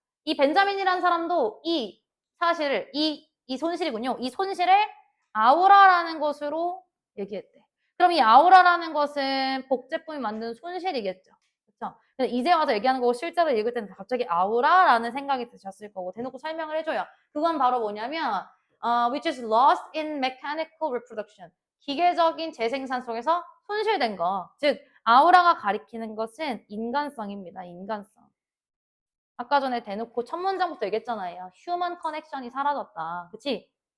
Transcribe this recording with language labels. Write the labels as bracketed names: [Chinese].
[Korean] 이 벤자민이라는 사람도 이 사실을 이 손실이군요. 이 손실을 아우라라는 것으로 얘기했대. 그럼 이 아우라라는 것은 복제품이 만든 손실이겠죠. 그렇죠? 이제 와서 얘기하는 거고 실제로 읽을 때는 갑자기 아우라라는 생각이 드셨을 거고 대놓고 설명을 해줘요. 그건 바로 뭐냐면 [English] which is lost in mechanical reproduction. [Korean] 기계적인 재생산 속에서 손실된 거. 즉 아우라가 가리키는 것은 인간성입니다. 인간성. 아까 전에 대놓고 첫 문장부터 얘기했잖아요. 휴먼 커넥션이 사라졌다. 그치?